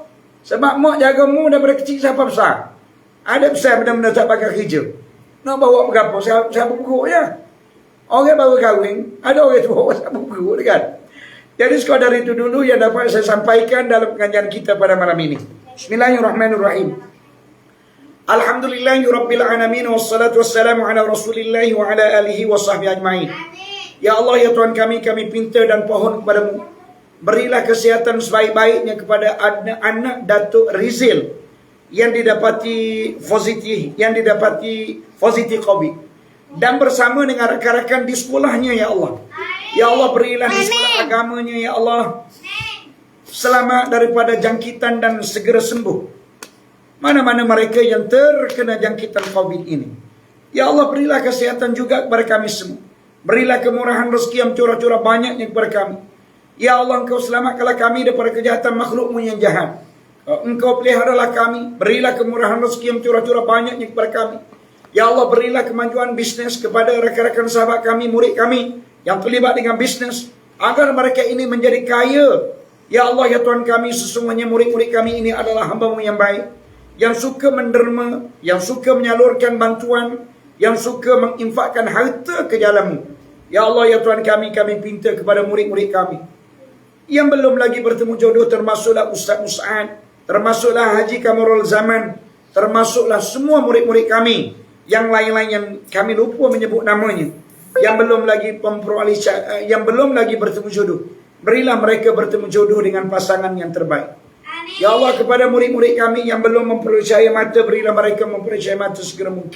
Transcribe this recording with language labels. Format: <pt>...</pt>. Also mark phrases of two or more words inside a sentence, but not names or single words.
<ms>Sebab mak jaga mu daripada kecil sampai besar. Ada pesan benda-benda tak pakai kerja. Nak bawa berapa? Siapa buruk ya? Orang baru kahwin, ada orang tu bawa siapa buruk kan? Jadi sekadar itu dulu yang dapat saya sampaikan dalam pengajian kita pada malam ini.</ms> <ar>بسم الله الرحمن الرحيم الحمد لله رب العالمين والصلاة والسلام على رسول الله وعلى آله وصحبه أجمعين.</ar> <ms>Ya Allah, ya Tuhan kami pinta dan pohon kepadamu. Berilah kesihatan sebaik-baiknya kepada anak Datuk Rizal yang didapati positif COVID, dan bersama dengan rakan-rakan di sekolahnya ya Allah. Ya Allah, berilah di sekolah agamanya ya Allah selamat daripada jangkitan dan segera sembuh mana-mana mereka yang terkena jangkitan COVID ini. Ya Allah, berilah kesehatan juga kepada kami semua. Berilah kemurahan rezeki yang curah-curah banyaknya kepada kami. Ya Allah, Engkau selamatkanlah kami daripada kejahatan makhlukmu yang jahat. Engkau peliharalah kami. Berilah kemurahan rezeki yang curah-curah banyaknya kepada kami. Ya Allah, berilah kemajuan bisnes kepada rakan-rakan sahabat kami, murid kami yang terlibat dengan bisnes, agar mereka ini menjadi kaya. Ya Allah, ya Tuhan kami, sesungguhnya murid-murid kami ini adalah hamba-Mu yang baik, yang suka menderma, yang suka menyalurkan bantuan, yang suka menginfakkan harta ke jalan-Mu. Ya Allah, ya Tuhan kami pinta kepada murid-murid kami yang belum lagi bertemu jodoh, termasuklah Ustaz Mus'ad, termasuklah Haji Kamarul Zaman, termasuklah semua murid-murid kami yang lain-lain yang kami lupa menyebut namanya, yang belum lagi bertemu jodoh. Berilah mereka bertemu jodoh dengan pasangan yang terbaik. Ya Allah, kepada murid-murid kami yang belum memperoleh cahaya mata, berilah mereka memperoleh cahaya mata segera mungkin.</ms>